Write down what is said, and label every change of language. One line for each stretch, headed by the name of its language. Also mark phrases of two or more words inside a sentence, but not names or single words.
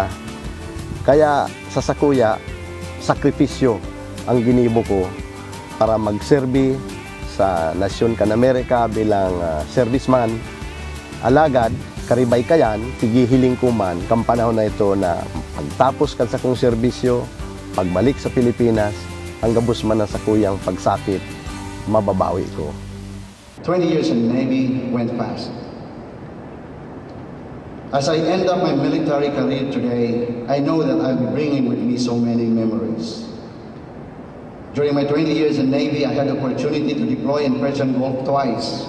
Bikol: Kaya sa sakuya, sakripisyo ang ginibo ko para magserbi sa nasyon kan Amerika bilang serviceman. Alagad, karibay kayan, tigihiling ko man, kang panahon na ito na pagtapos kan sa kong serbisyo, pagbalik sa Pilipinas, ang gabos man na sakuyang pagsakit, mababawi ko.
English: 20 years in the Navy went fast. As I end up my military career today, I know that I'll be bringing with me so many memories. During my 20 years in Navy, I had the opportunity to deploy in Persian Gulf twice.